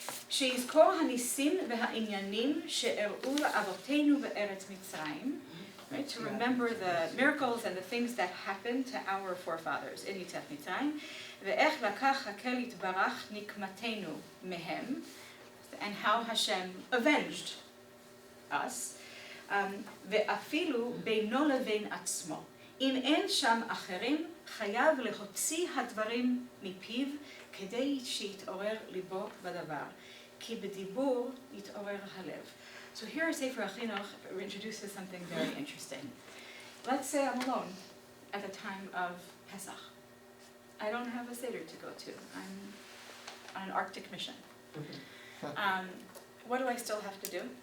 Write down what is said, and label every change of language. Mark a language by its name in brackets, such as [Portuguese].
[Hebrew] שיזכור הניסים והעניינים שאירעו לאבותינו בארץ מצרים. [English] Right, to remember the miracles and the things that happened to our forefathers in Yetziat Mitzrayim, [Hebrew] ואיך לקח הקהל יתברך נקמתנו מהם, [English] and how Hashem avenged us, [Hebrew] ואפילו בינו לבין עצמו. אם אין שם אחרים, חייב להוציא הדברים מפיו, כדי שיתעורר ליבו בדבר. כי בדיבור יתעורר הלב. [English] So here Sefer HaChinuch introduces something very interesting. Let's say I'm alone at the time of Pesach. I don't have a Seder to go to. I'm on an Arctic mission. What do I still have to do?